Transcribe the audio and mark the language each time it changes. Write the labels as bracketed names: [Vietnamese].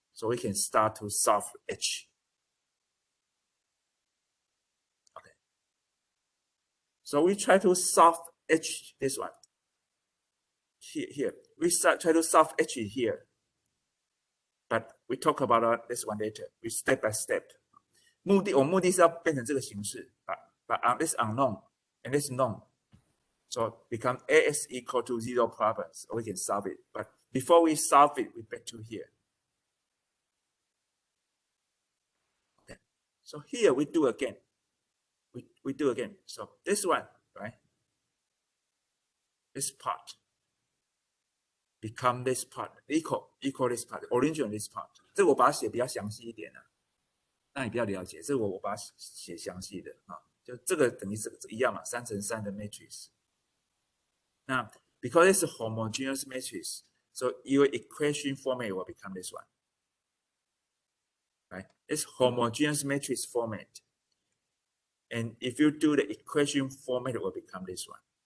[English] So we can start to solve H. Okay. So we try to solve H, this one. Here. We try to solve H here. But we talk about this one later. We step by step. [Chinese] 目的是要变成这个形式，把 [English] this unknown and this known. So become AS equal to 0 problems. We can solve it. But before we solve it, we back to here. Okay. So here we do again. We do again. So this one, right? This part become this part, equal this part, original this part. [Chinese] 这我把它写比较详细一点啊，那你比较了解。这我把它写详细的啊，就这个等于是一样嘛，3乘3的 matrix。 [English] 那 because it's a homogeneous matrix, so your equation format will become this one. Right? It's homogeneous matrix format. And if you do the equation format, it will become this one.